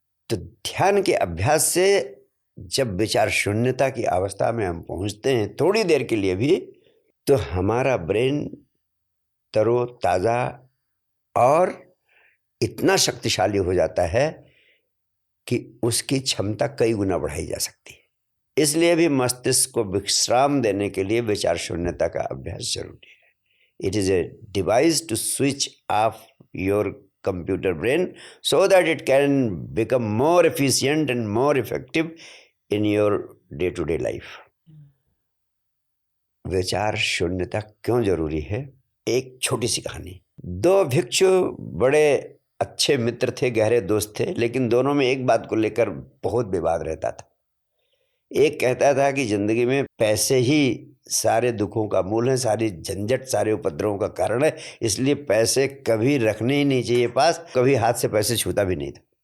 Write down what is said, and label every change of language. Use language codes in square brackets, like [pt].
[hi] तो ध्यान के अभ्यास से जब विचार शून्यता की अवस्था में हम पहुंचते हैं थोड़ी देर के लिए भी, तो हमारा ब्रेन तरोताज़ा और इतना शक्तिशाली हो जाता है कि उसकी क्षमता कई गुना बढ़ाई जा सकती है। इसलिए भी मस्तिष्क को विश्राम देने के लिए विचार शून्यता का अभ्यास जरूरी है। [en] It is a device to switch off your computer brain so that it can become more efficient and more effective in your day-to-day life. [hi] विचार शून्यता क्यों जरूरी है? एक छोटी सी कहानी। दो भिक्षु बड़े अच्छे मित्र थे, गहरे दोस्त थे, लेकिन दोनों में एक बात को लेकर बहुत विवाद रहता था। एक कहता था कि जिंदगी में पैसे ही सारे दुखों का मूल है, सारी झंझट सारे उपद्रवों का कारण है, इसलिए पैसे कभी रखने ही नहीं चाहिए पास, कभी हाथ से पैसे छूता भी नहीं था।